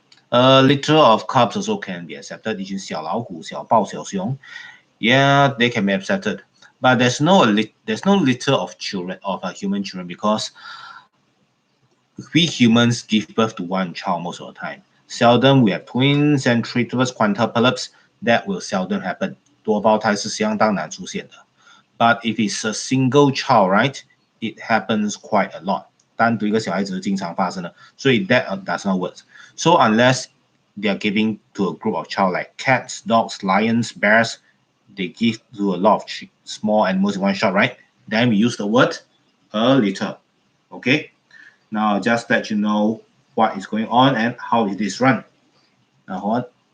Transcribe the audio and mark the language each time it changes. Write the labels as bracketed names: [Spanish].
[English] A litter of cubs also can be accepted. [Chinese] 一群小老虎、小豹、小熊 [English] yeah, they can be accepted. But there's no litter of children, of human children, because we humans give birth to one child most of the time. Seldom we have twins and triplets, quintuplets. That will seldom happen. [Chinese] 多胞胎是相当难出现的。 [English] But if it's a single child, right, it happens quite a lot. [Chinese] 单独一个小孩子经常发生的，所以 [English] that does not work. So unless they are giving to a group of child like cats, dogs, lions, bears, they give to a lot of small animals in one shot, right? Then we use the word a litter. Okay. Now just let you know what is going on and how it is run. Now hold on.